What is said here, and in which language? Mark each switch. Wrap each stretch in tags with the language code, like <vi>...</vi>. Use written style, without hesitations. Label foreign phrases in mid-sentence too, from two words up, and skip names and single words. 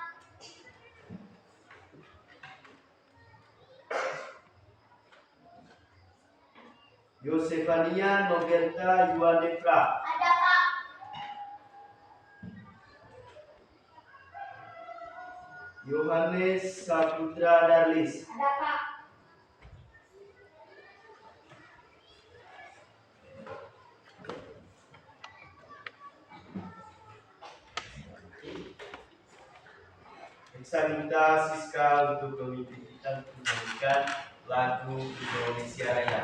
<id>Yosefania Nogerta Yuanefra, Ada Pak. Yohanes Saputra Darlis, Ada Pak. bisa minta Siska untuk memimpin kita untuk menyanyikan lagu Indonesia Raya.</id>